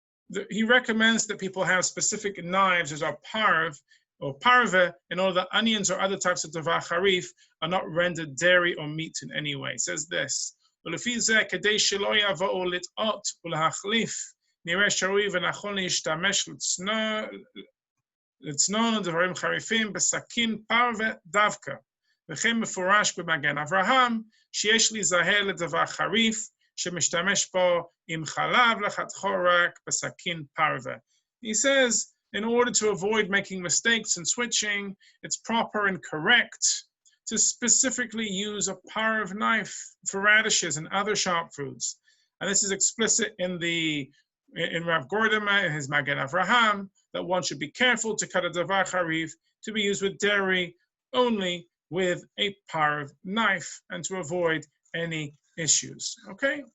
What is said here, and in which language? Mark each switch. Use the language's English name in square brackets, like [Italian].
[English] that he recommends that people have specific knives as are parve or parve in order that onions or other types of davar charif are not rendered dairy or meat in any way. It says this, [Hebrew] ולפי זה, כדי שלא יבואו לטעות ולהחליף, נראה שראוי ונכון להשתמש לצנון דברים חריפים בסכין פרווה [English] דווקא. [Hebrew] וכן מפורש במגן אברהם, שיש להיזהר לדבר חריף, שמשתמש בו עם חלב לחתכו רק בסכין פרווה. [English] He says in order to avoid making mistakes and switching, it's proper and correct to specifically use a parv knife for radishes and other sharp foods. And this is explicit in Rav Gordema, in his Magen Avraham, that one should be careful to cut a davar charif to be used with dairy only with a parv knife and to avoid any issues. Okay?